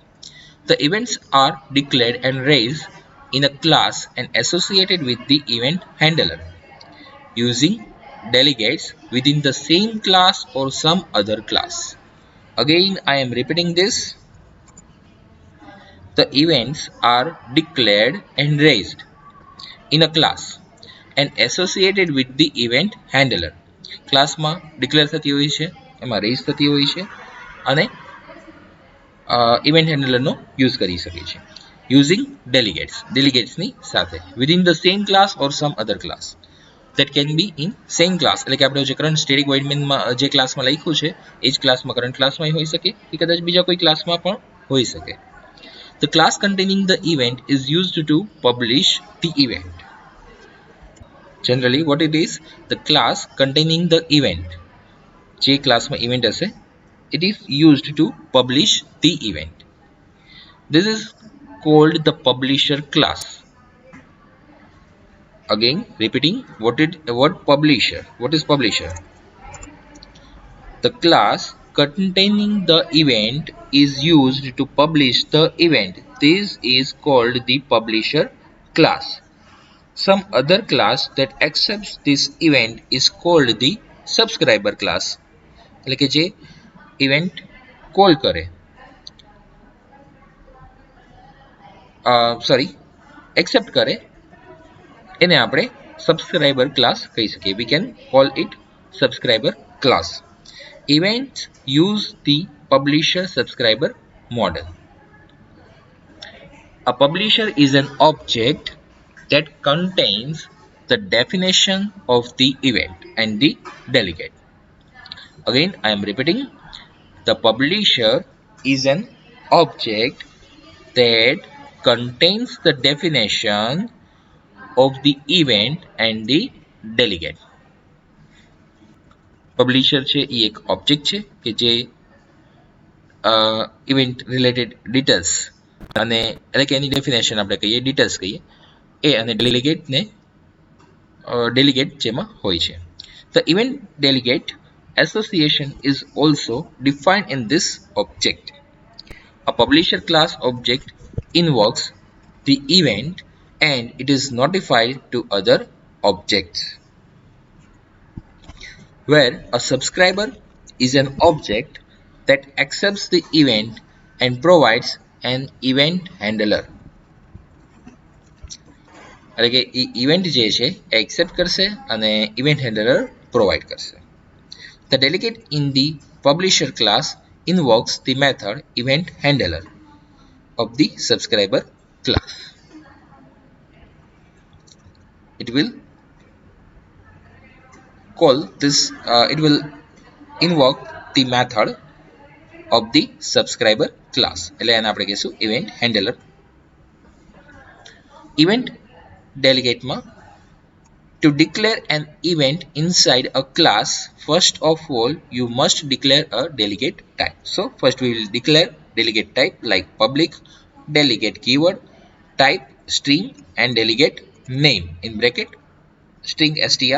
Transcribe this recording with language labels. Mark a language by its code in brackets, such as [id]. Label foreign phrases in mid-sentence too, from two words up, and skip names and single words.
[en] The events are declared and raised in a class and associated with the event handler using delegates within the same class or some other class. Again, I am repeating this. The events are declared and raised in a class and associated with the event handler. [gu] ક્લાસમાં ડિક્લેર થતી હોય છે, એમાં રેઝ થતી હોય છે અને ઇવેન્ટ હેન્ડલરનો યુઝ કરી શકે છે યુઝિંગ ડેલિગેટ્સની સાથે [en] within the same class or some other class that can be in same class. [gu] એટલે કે આપણે જે [en] current static void [gu] મેનમાં જે ક્લાસમાં લખ્યું છે એ જ ક્લાસમાં કરંટ ક્લાસમાં હોઈ શકે કે કદાચ બીજા કોઈ ક્લાસમાં પણ હોઈ શકે. [en] The class containing the event is used to publish the event. Generally what it is, the class containing the event, [gu] જે ક્લાસમાં event હશે, [en] it is used to publish the event. This is called the publisher class. Again repeating, what publisher? What is publisher? The class containing the event is used to publish the event. This is called the publisher class. Some other class that accepts this event is called the subscriber class. [gu] એટલે કે જે event call કરે, accept કરે, એને આપણે [en] subscriber class [gu] કહી શકીએ. [en] We can call it subscriber class. Events use the publisher subscriber model. A publisher is an object that contains the definition of the event and the delegate. Again, I am repeating. The publisher is an object that contains the definition of the event and the delegate. [gu] Publisher છે એ એક ઓબ્જેક્ટ છે કે જે [en] event related details [gu] અને એટલે કે એની ડેફિનેશન આપણે કહીએ, ડિટેલ્સ કહીએ એ, અને ડેલિગેટ જેમાં હોય છે. [en] The event delegate association is also defined in this object. A publisher class object invokes the event and it is notified to other objects. Where a subscriber is an object that accepts the event and provides an event handler. [gu] એટલે કે એ ઇવેન્ટ જે છે એ એક્સેપ્ટ કરશે અને [en] event handler [gu] પ્રોવાઈડ કરશે. [en] The delegate in the publisher class invokes the method event handler of the subscriber class. It will invoke the method of the subscriber class. [gu] એટલે એને આપણે કહીશું [en] event handler. Event delegate માં to declare an event inside a class, first of all you must declare a delegate type. So first we will declare delegate type like public, delegate keyword, type string, and delegate name in bracket string str.